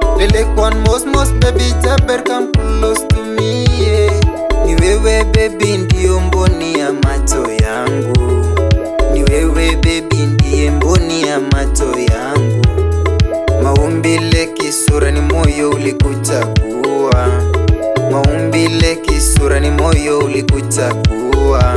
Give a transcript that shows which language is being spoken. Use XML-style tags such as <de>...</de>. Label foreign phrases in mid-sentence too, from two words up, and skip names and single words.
<en>Take one most baby Jaber, come close to me, yeah.</en> <sw>Ni wewe baby ndiyo mboni ya macho yangu. Ni wewe baby ndiye mboni ya macho yangu. Maumbile kisura ni moyo ulikuchagua. Maumbile kisura ni moyo ulikuchagua.</sw>